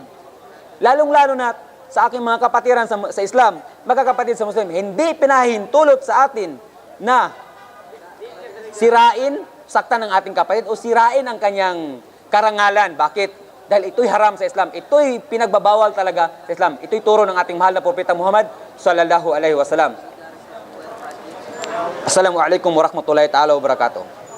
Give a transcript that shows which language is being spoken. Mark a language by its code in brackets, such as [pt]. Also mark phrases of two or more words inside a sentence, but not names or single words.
[tl] Lalong-lalo na sa aking mga kapatiran sa Islam, magkakapatid sa Muslim, hindi pinahintulot sa atin na sirain, saktan ng ating kapatid o sirain ang kanyang karangalan. Bakit? Dahil ito'y haram sa Islam. Ito'y pinagbabawal talaga sa Islam. Ito'y turo ng ating mahal na propeta Muhammad [ar] صلى الله عليه وسلم. السلام عليكم ورحمة الله تعالى وبركاته.